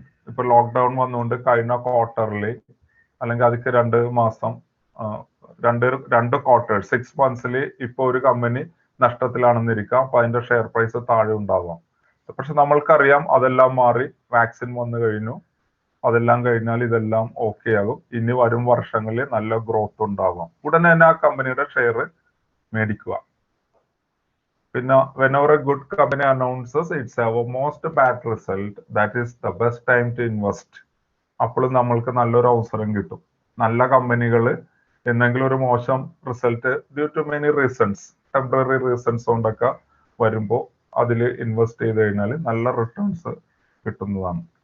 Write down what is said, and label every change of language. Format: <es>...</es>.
<ml>ഇപ്പൊ ലോക്ക്ഡൌൺ വന്നുകൊണ്ട് കഴിഞ്ഞ ക്വാർട്ടറിൽ അല്ലെങ്കിൽ അതിക്ക് 2 മാസം രണ്ട് ക്വാർട്ടർ 6 months ഇപ്പൊ ഒരു കമ്പനി നഷ്ടത്തിലാണെന്നിരിക്കാം. അപ്പൊ അതിന്റെ ഷെയർ പ്രൈസ് താഴെ ഉണ്ടാവാം. പക്ഷെ നമ്മൾക്കറിയാം അതെല്ലാം മാറി വാക്സിൻ വന്നു കഴിഞ്ഞു. അതെല്ലാം കഴിഞ്ഞാൽ ഇതെല്ലാം ഓക്കെ ആകും. ഇനി വരും വർഷങ്ങളിൽ നല്ല ഗ്രോത്ത് ഉണ്ടാവാം. ഉടനെ തന്നെ ആ കമ്പനിയുടെ ഷെയർ മേടിക്കുക.</ml> <en>പിന്നെ whenever a good company announces its have a most bad result, that is the best time to invest.</en> <ml>അപ്പോൾ നമ്മൾക്ക് നല്ലൊരു അവസരം കിട്ടും. നല്ല കമ്പനികൾ എന്തെങ്കിലും ഒരു മോശം result due to many reasons, temporary reasons കൊണ്ടൊക്കെ വരുമ്പോൾ അതിൽ ഇൻവെസ്റ്റ് ചെയ്ത് കഴിഞ്ഞാൽ നല്ല റിട്ടേൺസ് കിട്ടുന്നതാണ്.</ml>